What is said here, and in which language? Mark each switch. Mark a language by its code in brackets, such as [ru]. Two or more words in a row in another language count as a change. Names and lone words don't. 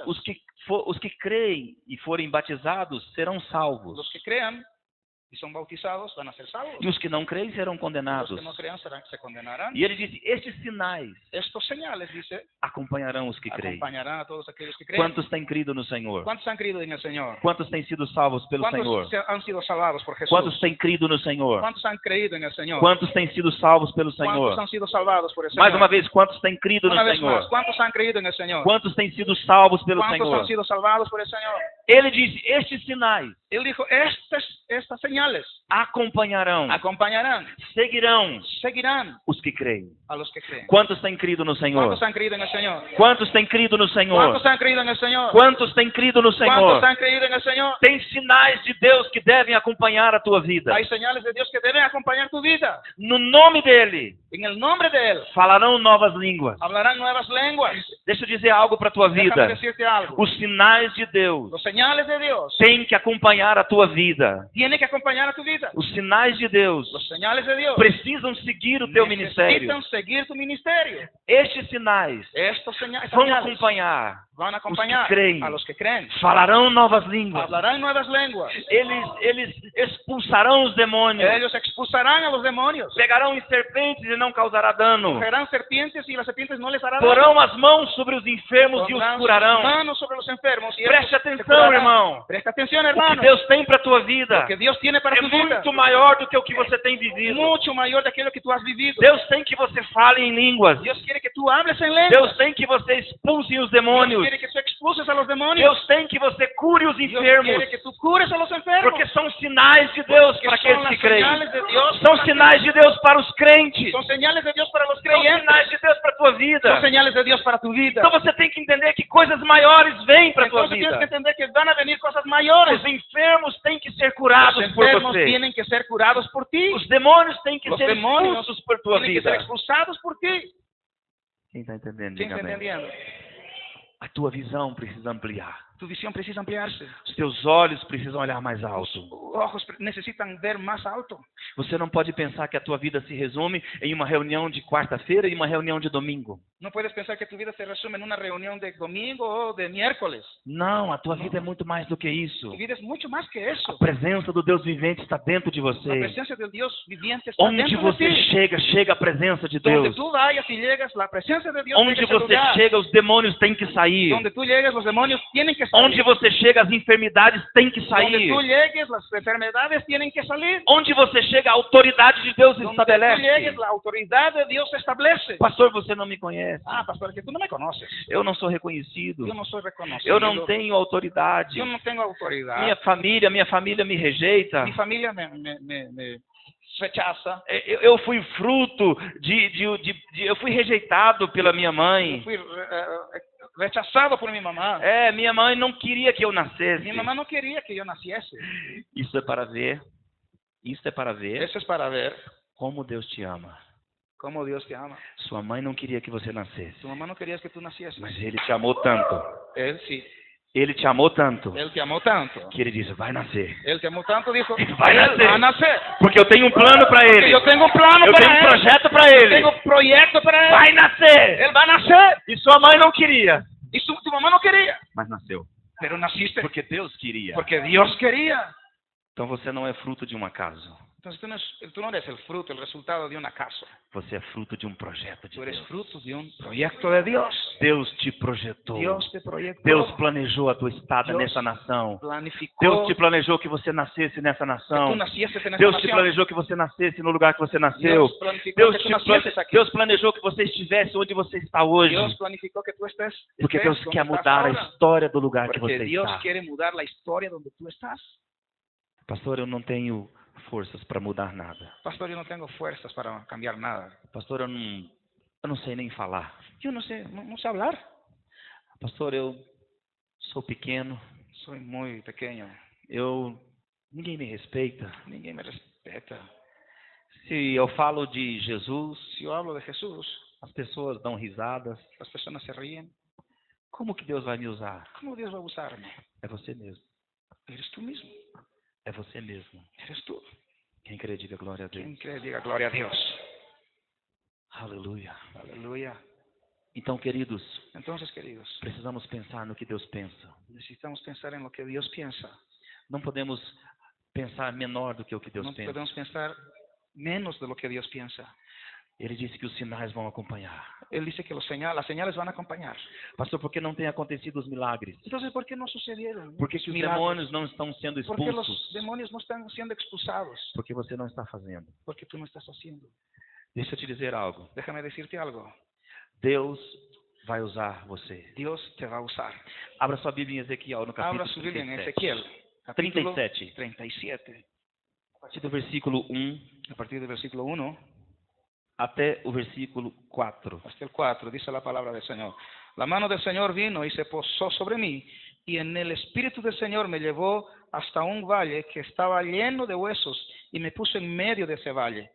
[pt] Os que creem e forem batizados serão salvos. [es] Los que crean y son bautizados van a ser salvos. [pt] E os que não creem serão [es] Los [pt] condenados. [es] que no crean se condenarán. [pt] E ele disse, estes sinais [es] Estos señales, dice, [pt] acompanharão os que creem. [es] acompañarán a todos aquellos que creen. [pt] Quantos têm crido no Senhor? [es] ¿Cuántos han creído en el Señor? [pt] Quantos têm sido salvos pelo Senhor? [es] ¿Cuántos han sido salvados por Jesús? [pt] Quantos têm crido no Senhor? [es] ¿Cuántos han creído en el Señor? [pt] Quantos têm sido salvos pelo [es] ¿Cuántos [pt] Senhor? [es] han sido salvados por el Señor? [pt] Mais uma vez, quantos têm crido no [es] Una vez más, [pt] Senhor? [es] ¿cuántos han creído en el Señor? [pt] Quantos têm sido salvos pelo [es] ¿Cuántos [pt] Senhor? [es] han sido salvados por el Señor? [pt] Ele disse, estes sinais [es] Él dijo, estas señales [pt] acompanharão, [es] acompañarán, seguirán [pt] os que creem. [es] a los que creen. [pt] Quantos têm crido no Senhor? [es] ¿Cuántos han creído en el Señor? [pt] Quantos têm crido no Senhor? [es] ¿Cuántos han creído en el Señor? [pt] Quantos têm crido no Senhor? [es] ¿Cuántos han creído en el Señor? [pt] Tem sinais de Deus que devem acompanhar a tua vida. [es] Hay señales de Dios que deben acompañar tu vida. [pt] No nome dele, [es] En el nombre de Él [pt] falarão novas línguas. [es] hablarán nuevas lenguas. [pt] Deixa eu dizer algo para a tua [es] Déjame [pt] vida. [es] decirte algo. [pt] Os sinais de Deus [es] Los señales de Dios [pt] têm que acompanhar a tua vida. [es] tienen que acompañar a tu vida. [pt] Os sinais de Deus [es] Los señales de Dios [pt] precisam seguir o teu ministério. [es] necesitan seguir tu ministerio. [pt] Estes sinais [es] Estos señales [pt] vão acompanhar, [es] van a acompañar creen. a los que creen. [pt] falarão novas línguas. [es] Hablarán nuevas lenguas. [pt] Eles expulsarão os demônios. [es] Ellos expulsarán a los demonios. [pt] Pegarão em serpentes e não causará dano. [es] Cogerán serpientes y las serpientes no les harán daño. [pt] Porão as mãos sobre os enfermos e os [es] Pondrán sus [pt] curarão. [es] manos sobre los enfermos y [pt] Preste [es] estos se [pt] atenção, [es] curarán. [pt] irmão. [es] Presta atención, [pt] O que [es] hermano. [pt] Deus tem para a tua vida [es] Lo que Dios tiene para [pt] é [es] tu vida [pt] muito maior do que o que você tem vivido. [es] mucho mayor de aquello que tú has vivido. [pt] Deus tem que você fale em línguas. [es] Dios quiere que tú hables en lenguas. [pt] Deus tem que você expulse os [es] Dios [pt] demônios. [es] quiere que tú expulses a los demonios. [pt] Deus tem que você cure os [es] Dios [pt] enfermos. [es] quiere que tú cures a los enfermos. [pt] Porque são sinais de Deus [es] Que [pt] para [es] son [pt] aqueles [es] las [pt] que creem. [es] señales de Dios [pt] São [es] para [pt] sinais de Deus para os crentes. [es] Son señales de Dios para los [pt] São [es] creyentes. [pt] sinais de Deus para a tua vida. [es] Son señales de Dios para tu vida. [pt] Então você tem que entender que coisas maiores vêm para a tua [es] Entonces tienes que [pt] vida. [es] entender que van a venir cosas mayores. [pt] Os enfermos têm que ser [es] Los [pt] curados por [es] enfermos [pt] você. [es] tienen que ser curados por ti. [pt] Os demônios têm que [es] Los [pt] ser [es] demonios [pt] expulsos por tua [es] tienen que ser [pt] vida. [es] expulsados por ti. [pt] Quem está entendendo? [es] ¿Quién [pt] Diga [es] está [pt] amém. [es] entendiendo? [pt] A tua visão precisa ampliar. [es] Tu visión precisa ampliarse. [pt] Os teus olhos precisam olhar mais [es] Tus [pt] alto. [es] ojos necesitan ver más alto. [pt] Você não pode pensar que a tua vida se resume em uma reunião de quarta-feira e uma reunião de domingo. [es] No puedes pensar que tu vida se resume en una reunión de domingo o de miércoles. [pt] Não, a tua vida é muito mais do que isso. [es] Tu vida es mucho más que eso. [pt] A presença do Deus vivente está dentro de [es] La [pt] você. [es] presencia del Dios viviente está [pt] Onde [es] dentro de [pt] você [es] ti. [pt] chega, chega a presença de [es] Donde [pt] Deus. [es] tú vayas y llegas, la presencia de Dios [pt] Onde [es] llega a ese [pt] você [es] lugar. [pt] chega, os demônios têm que sair. [es] Donde tú llegues, los demonios tienen que salir. [pt] Onde você chega, as enfermidades têm que [es] Donde [pt] sair. [es] tú llegues, las enfermedades tienen que salir. [pt] Onde você chega, a autoridade de Deus se [es] Donde tú [pt] estabelece. [es] llegues, la autoridad de Dios se establece. [pt] Pastor, você não me conhece. [es] Ah, pastor, que tú no me conoces. [pt] Eu não sou reconhecido. [es] Yo no soy reconocido. [pt] Eu não tenho autoridade. [es] Yo no tengo autoridad. [pt] Minha família me rejeita. [es] Mi familia me rechaza. [pt] Eu fui fruto eu fui rejeitado pela minha [es] Yo [pt] mãe. [es] fui rechazado por mi mamá. [pt] Minha mãe não queria que eu nascesse. [es] Mi mamá no quería que yo naciese. [pt] Isso é para ver [es] Eso es para ver [pt] como Deus te ama. [es] cómo Dios te ama. [pt] Sua mãe não queria que você nascesse, [es] Tu mamá no quería que tú nacieses. [pt] mas Ele te amou tanto. [es] Él sí. [pt] Ele te amou tanto [es] Él te amó tanto. [pt] que Ele disse, vai nascer. [es] Él te amó tanto, dijo, [pt] Vai [es] él [pt] nascer. [es] va a nacer. [pt] Porque eu tenho um plano para [es] Porque [pt] Ele. [es] yo tengo un plano [pt] Eu [es] para [pt] tenho um [es] él. [pt] projeto para [es] Yo [pt] Ele. [es] tengo proyecto para él. [pt] Vai nascer. [es] Él va a nacer. [pt] E sua mãe não queria, [es] Y tu mamá no quería. [pt] mas nasceu. [es] Pero naciste [pt] Porque Deus queria. [es] porque Dios quería. [pt] Então você não é fruto de um acaso. [es] Entonces tú no eres el fruto, el resultado de un acaso. [pt] Você é fruto de um projeto de [es] Tú eres [pt] Deus. [es] fruto de un proyecto de Dios. [pt] Deus te projetou. [es] Dios te proyectó. [pt] Deus planejou a tua estada [es] Deus [pt] nessa nação. [es] planificó [pt] Deus te planejou que você nascesse nessa [es] que [pt] nação. [es] tú nacieses en esta [pt] Deus te [es] nación. [pt] planejou que você nascesse no lugar que você nasceu. [es] Dios planificó que tú nacieses aquí. [pt] Deus planejou que você estivesse onde você está hoje. [es] Dios planificó que tú estés. [pt] Porque [es] estés [pt] Deus [es] donde [pt] quer [es] estás [pt] mudar a [es] ahora. [pt] história do lugar que [es] Porque [pt] você [es] Dios [pt] está. [es] quiere mudar la historia donde tú estás. [pt] Pastor, eu não tenho forças para mudar nada. [es] Pastor, yo no tengo fuerzas para cambiar nada. [pt] Pastor, eu não sei nem falar. [es] Yo no sé, no sé hablar. [pt] Pastor, eu sou pequeno. [es] Soy muy pequeño. [pt] Ninguém me respeita. [es] Ninguém me respeta. [pt] Se eu falo de Jesus, [es] Si yo hablo de Jesús, [pt] as pessoas dão risadas. [es] las personas se ríen. [pt] Como que Deus vai me usar? [es] ¿Cómo Dios va a usarme? [pt] É você mesmo. [es] Eres tú mismo. [pt] É você mesmo. [es] Eres tú. [pt] Quem crê, diga glória a Deus. [es] ¿Quién cree? Diga gloria a Dios. [pt] Aleluia. [es] Aleluya. [pt] Então, queridos, [es] Entonces, queridos, [pt] precisamos pensar no que Deus pensa. [es] necesitamos pensar en lo que Dios piensa. [pt] Não podemos pensar menor do que o que Deus [es] No [pt] pensa. [es] podemos pensar menos de lo que Dios piensa. [pt] Ele disse que os sinais vão acompanhar. [es] Él dice que las señales van a acompañar. [pt] Pastor, por que não têm acontecido os milagres? [es] Entonces, ¿por qué no sucedieron? [pt] Por que os [es] milagros? [pt] demônios não estão sendo [es] ¿Por qué los [pt] expulsos? [es] demonios no están siendo expulsados? [pt] Porque você não está fazendo. [es] Porque tú no estás haciendo. [pt] Deixa eu te dizer algo. [es] Déjame decirte algo. [pt] Deus vai usar você. [es] Dios te va a usar. [pt] Abra sua Bíblia em Ezequiel, no capítulo [es] Abra su Biblia en 37. Ezequiel, capítulo 37. 37. [pt] A partir do versículo 1 [es] A partir del versículo 1 [pt] até o versículo 4. [es] hasta el 4, dice la palabra del Señor. La mano del Señor vino y se posó sobre mí, y en el Espíritu del Señor me llevó hasta un valle que estaba lleno de huesos, y me puso en medio de ese valle.